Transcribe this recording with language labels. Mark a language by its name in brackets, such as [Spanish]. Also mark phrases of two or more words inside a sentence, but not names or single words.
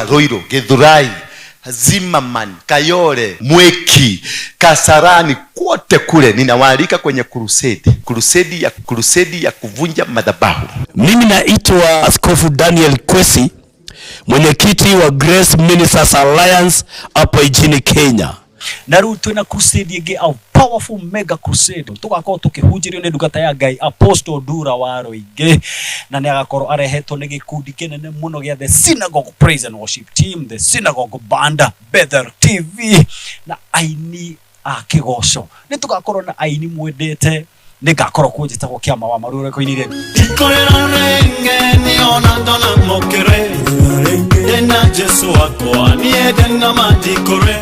[Swahili] Roiro, Githurai, Zimmerman, Kayole, Mweki, Kasarani, kote kule ninawaalika kwenye crusade ya kuvunja madhabahu. Mimi naitwa Askofu Daniel Kwesi, mwenyekiti wa Grace Ministers Alliance hapa nchini Kenya. [Kikuyu] Na rĩu twĩna crusade ĩngĩ, [English] a powerful mega crusade [Kikuyu] tugakorwo tukĩhunjĩrio nĩ ndungata ya Ngai Apostle Dura wa Rwege, na nĩ agakorwo arehetwo nĩ gĩkundi kĩnene mũno gĩa The Synagogue Praise and Worship Team, The Synagogue Band, Bethel TV na aini a kĩgoco. Nĩ tugakorwo na aini mwendete, nĩ ngakorwo kũnjĩtagwo kĩama wa marũreko-inĩ rĩu. Ikorera renge ni ona ndona mokere renge Dena Jesu wakwa niye dena madikore.